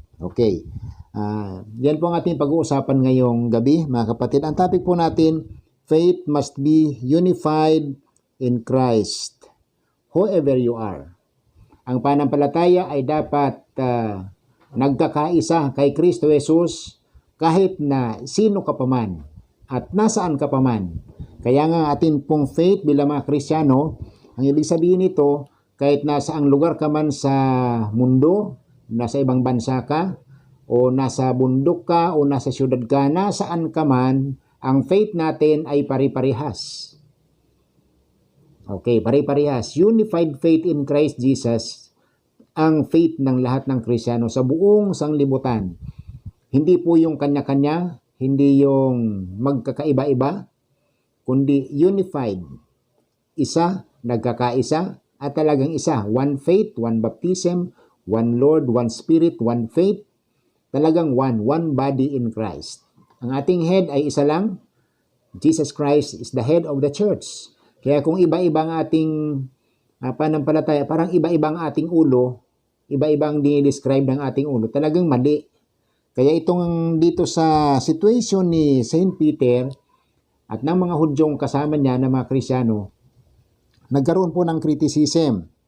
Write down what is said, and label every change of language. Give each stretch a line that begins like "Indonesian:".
Filipino: Okay, yan po ang ating pag-uusapan ngayong gabi mga kapatid. Ang topic po natin,
English: faith must be unified in Christ whoever you are.
Filipino: Ang pananampalataya ay dapat nagkakaisa kay Kristo Jesus kahit na sino ka pa man at nasaan ka pa man. Kaya nga atin pong faith bilang mga Kristiyano, ang ibig sabihin nito, kahit nasa ang lugar ka man sa mundo, nasa ibang bansa ka, o nasa bundok ka, o nasa syudad ka, nasaan ka man, ang faith natin ay pari-parihas. Okay, pare-parehas.
English: Unified faith in Christ Jesus,
Filipino: ang faith ng lahat ng Kristiyano sa buong sanglibutan. Hindi po yung kanya-kanya, hindi yung magkakaiba-iba, kundi unified. Isa, nagkakaisa, at talagang isa.
English: One faith, one baptism, one Lord, one Spirit, one faith.
Filipino: Talagang
English: one body in Christ.
Filipino: Ang ating head ay isa lang.
English: Jesus Christ is the head of the church.
Filipino: Kaya kung iba-iba ang ating pananampalataya, parang iba-iba ang ating ulo, iba-ibang dinidescribe ng ating ulo, talagang mali. Kaya itong dito sa situation ni Saint Peter at ng mga Hudyong kasama niya na mga Kristiyano, nagkaroon po ng criticism.